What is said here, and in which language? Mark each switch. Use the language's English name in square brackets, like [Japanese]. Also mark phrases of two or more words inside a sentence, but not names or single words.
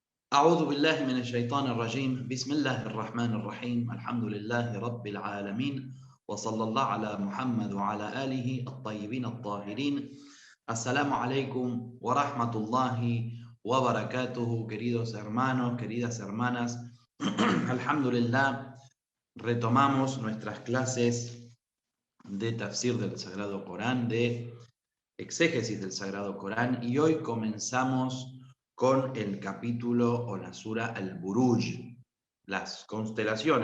[Arabic] أعوذ بالله من الشيطان الرجيم بسم الله الرحمن الرحيم الحمد لله رب العالمين وصلى الله على محمد وعلى آله الطيبين الطاهرين. السلام عليكم ورحمة الله وبركاته, [Spanish] queridos hermanos, queridas hermanas. Alhamdulillah, retomamos nuestras clases de tafsir del Sagrado Corán, de exégesis del Sagrado Corán, y hoy comenzamos con el capítulo o la sura Al-Buruj, las constelaciones.